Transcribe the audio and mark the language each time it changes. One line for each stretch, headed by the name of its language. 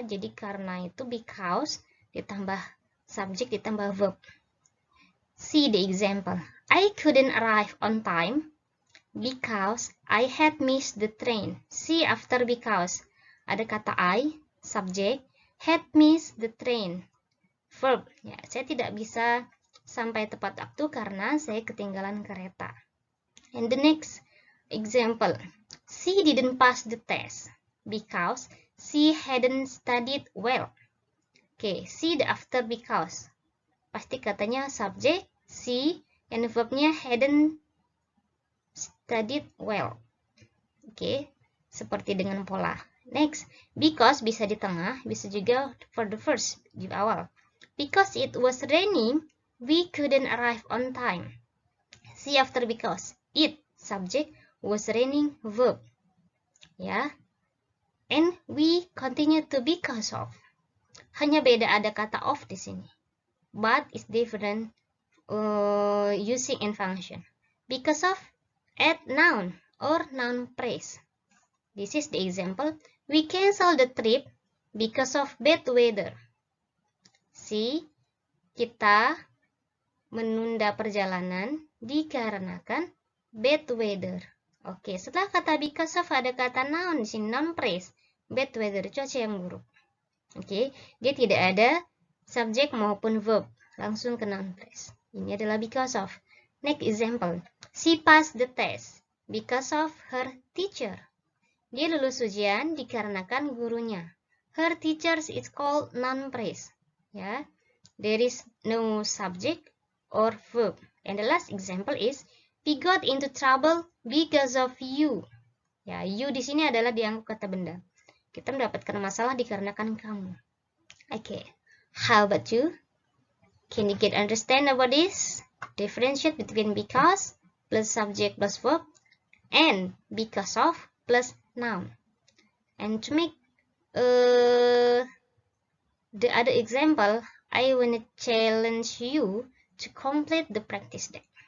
Indonesian: Jadi karena itu because ditambah subject ditambah verb.
English: See the example. I couldn't arrive on time because I had missed the train. See after because.
Indonesian: Ada kata
English: I, subject, had missed the train. Verb.
Indonesian: Ya, saya tidak bisa sampai tepat waktu karena saya ketinggalan kereta.
English: And the next example. She didn't pass the test because she hadn't studied well. Oke, see the after because.
Indonesian: Pasti katanya
English: subject, she, and verbnya hadn't studied well.
Indonesian: Oke, seperti dengan pola. Next, because bisa di tengah, bisa juga
English: for the first,
Indonesian: di awal.
English: Because it was raining, we couldn't arrive on time. See after because. It, subject, was raining, verb. Ya. And we continue to because of.
Indonesian: Hanya beda ada kata of di sini.
English: But it's different using in function. Because of, add noun or noun phrase. This is the example. We cancel the trip because of bad weather. See,
Indonesian: kita menunda perjalanan dikarenakan bad weather. Oke, setelah kata because of ada kata noun di sini, noun phrase. Bad weather, cuaca yang buruk. Oke, dia tidak ada subjek maupun verb, langsung ke noun phrase. Ini adalah because of. Next example.
English: She passed the test because of her teacher.
Indonesian: Dia lulus ujian dikarenakan gurunya.
English: Her teachers is called noun phrase. Ya, there is no subject or verb. And the last example is we got into trouble because of you.
Indonesian: Ya, you di sini adalah dianggap kata benda. Kita mendapatkan masalah dikarenakan kamu.
English: Okay, how about you? Can you get understand about this? Differentiate between because plus subject plus verb and because of plus noun. And to make the other example, I want to challenge you to complete the practice deck.